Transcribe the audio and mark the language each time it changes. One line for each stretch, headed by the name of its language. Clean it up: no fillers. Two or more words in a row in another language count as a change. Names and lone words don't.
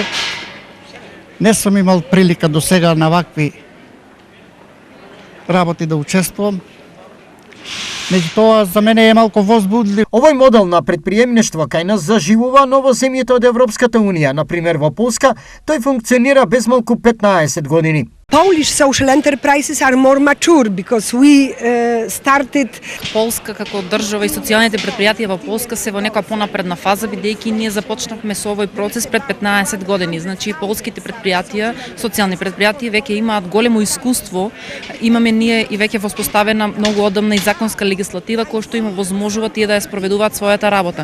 Macedonian: Не сум имал прилика до сега на вакви работи да учествувам. Меѓутоа, за мене е малку возбудлив. Овој модел на предприемништво кај нас заживува, но во земјите од Европската Унија, например во Полска, тој функционира без малку 15 години.
English: Polish social enterprises are more mature because we started.
Macedonian: Полска како држава и социјалните предпријатија во Полска се во некоја понапредна фаза, бидејќи ние започнавме со овој процес пред 15 години. Значи полските предпријатија, социјални предпријатија веќе имаат големо искуство. Имаме ние и веќе воспоставена многу одамна и законска легислатива која што им овозможува тие да ја спроведуваат својата работа.